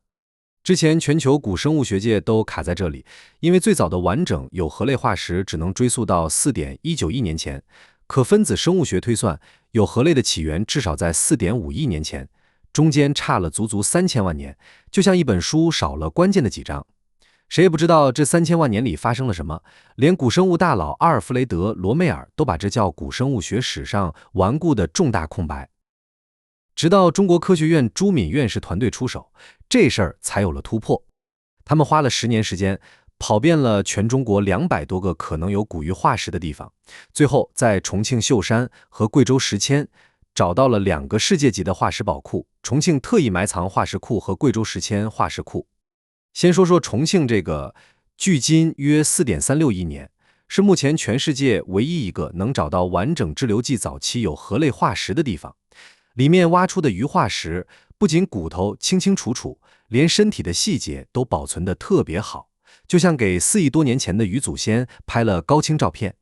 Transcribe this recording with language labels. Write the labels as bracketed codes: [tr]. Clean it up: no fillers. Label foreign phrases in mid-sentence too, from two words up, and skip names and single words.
[zh] 之前全球古生物學界都卡在這裡，因為最早的完整有頜類化石只能追溯到 4.19 億年前，可分子生物學推算有頜類的起源至少在 4.5 億年前，中間差了足足3000萬年，就像一本書少了關鍵的幾章。誰也不知道這3000萬年裡發生了什麼，連古生物大佬阿爾弗雷德·羅梅爾都把這叫古生物學史上顽固的重大空白。直到中国科学院朱敏院士团队出手，這事兒才有了突破。他們花了10年時間，跑遍了全中國200多個可能有古魚化石的地方，最後在重慶秀山和貴州石阡找到了2 個世界級的化石寶庫，重慶特意埋藏化石庫和貴州石阡化石庫。先說說重慶這個，距今約 4.36 億年，是目前全世界唯一一個能找到完整志留紀早期有頜類化石的地方。裡面挖出的魚化石，不僅骨頭清清楚楚，連身體的細節都保存得特別好，就像給4億多年前的魚祖先拍了高清照片。